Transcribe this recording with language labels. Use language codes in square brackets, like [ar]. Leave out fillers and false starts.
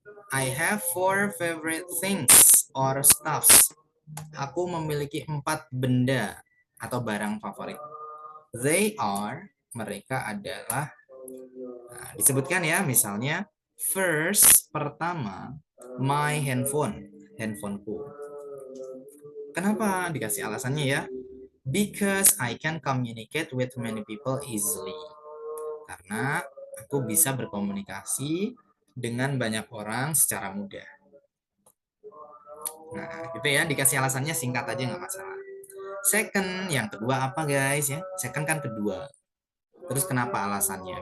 [en] I have 4 favorite things or stuffs. [id] Aku memiliki 4 benda atau barang favorit. They are, mereka adalah, nah, disebutkan ya, misalnya first, pertama, my handphone, handphoneku. Kenapa? Dikasih alasannya ya. [en] Because I can communicate with many people easily. [id] Karena aku bisa berkomunikasi dengan banyak orang secara mudah. Nah, gitu ya, dikasih alasannya singkat aja nggak masalah. Second, yang kedua apa guys ya? Second kan kedua. Terus kenapa alasannya?